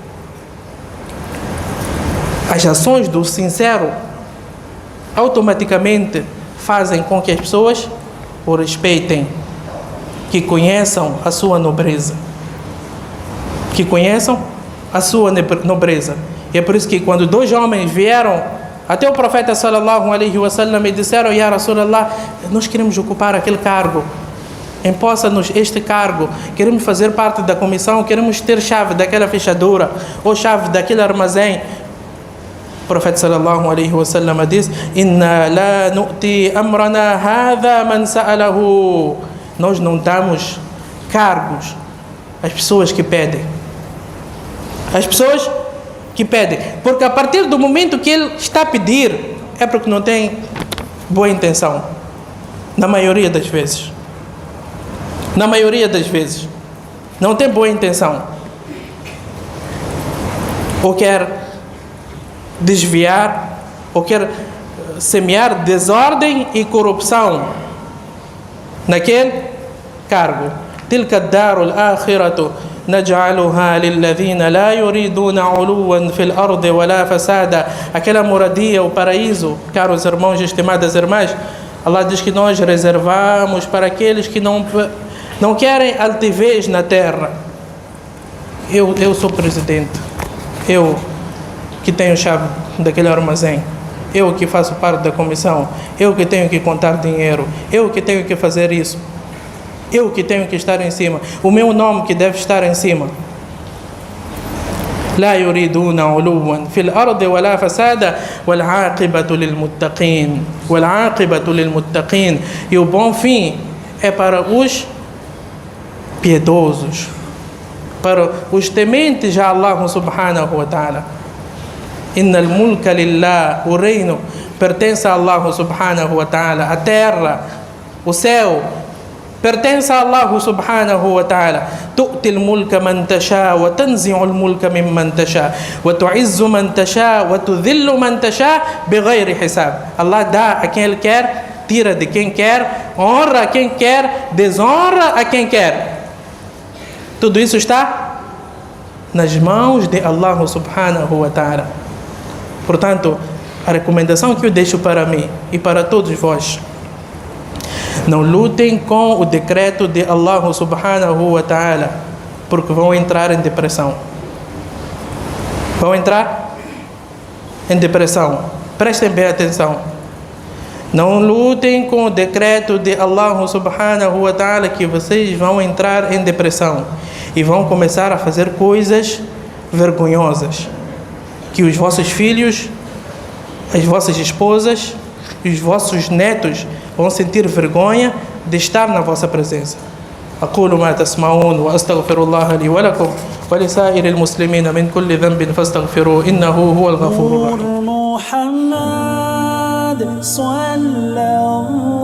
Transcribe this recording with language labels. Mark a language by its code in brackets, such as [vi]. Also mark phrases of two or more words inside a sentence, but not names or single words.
[pt] As ações do sincero automaticamente fazem com que as pessoas o respeitem, que conheçam a sua nobreza. Que conheçam a sua nobreza. E é por isso que quando dois homens vieram até o profeta [ar] صلى الله عليه وسلم [pt] e disseram: [ar] يا رسول الله, [pt] nós queremos ocupar aquele cargo, imposta-nos este cargo, queremos fazer parte da comissão, queremos ter chave daquela fechadura ou chave daquele armazém. O profeta [ar] صلى الله عليه وسلم diz: إنا لا نعطي أمرنا هذا من سأله. [pt] Nós não damos cargos às pessoas que pedem. As pessoas que pedem, porque a partir do momento que ele está a pedir, é porque não tem boa intenção. Na maioria das vezes. Na maioria das vezes. Não tem boa intenção. Ou quer desviar, ou quer semear desordem e corrupção naquele cargo. [ar] تلك الدار الآخرة نجعلها للذين لا يريدون علوا في الأرض ولا فسادا. [pt] Aquela moradia, o paraíso, caros irmãos e estimadas irmãs, Allah diz que nós reservamos para aqueles que não querem altivez na terra. Eu sou presidente, eu que tenho chave daquele armazém, eu que faço parte da comissão, eu que tenho que contar dinheiro, eu que tenho que fazer isso, eu que tenho que estar em cima, o meu nome que deve estar em cima. [ar] لا يريدون علوا في الأرض ولا فسادا والعاقبة للمتقين. والعاقبة للمتقين. [pt] E o bom fim é para os piedosos, para os tementes a Allah [ar] سبحانه وتعالى. إن الملك لله. [pt] O reino pertence a Allah [ar] سبحانه وتعالى. [pt] A terra, o céu, pertence a Allah [ar] سبحانه وتعالى. تؤتي الملك من تشاء وتنزع الملك ممن تشاء وتعز من تشاء وتذل من تشاء بغير حساب. [pt] Allah dá a quem Ele quer, tira de quem quer, honra a quem quer, desonra a quem quer. Tudo isso está nas mãos de Allah [ar] سبحانه وتعالى. [pt] Portanto, a recomendação que eu deixo para mim e para todos vós: não lutem com o decreto de Allah [ar] سبحانه وتعالى, [pt] porque vão entrar em depressão. Vão entrar em depressão. Prestem bem atenção. Não lutem com o decreto de Allah [ar] سبحانه وتعالى, [pt] que vocês vão entrar em depressão e vão começar a fazer coisas vergonhosas, que os vossos filhos, as vossas esposas e os vossos netos vão sentir vergonha de estar na vossa presença. [ar] أقول ما تسمعون وأستغفر الله لي ولكم ولسائر المسلمين من كل ذنب فاستغفروه إنه هو الغفور الرحيم. محمد صلى الله